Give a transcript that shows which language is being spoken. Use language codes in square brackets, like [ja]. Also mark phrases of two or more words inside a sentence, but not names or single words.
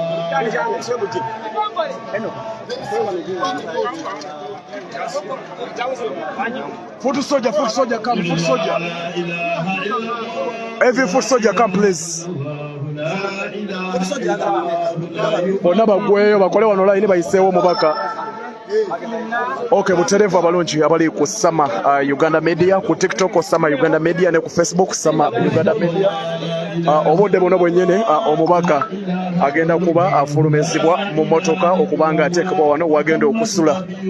[en] Foot soldier, come, foot soldier. Every foot soldier, come, please. [lg] Bonna bagweyo bakole wano line bayiseewo omubaka. Okay, buterevu abalungi abali ku Sama Uganda Media, ku TikTok Sama Uganda Media ne ku Facebook Sama Uganda Media. Obudde buno bwennyini omubaka agenda kuba afulumizibwa mu motoka okubanga ateekebwa wano wagenda okusula.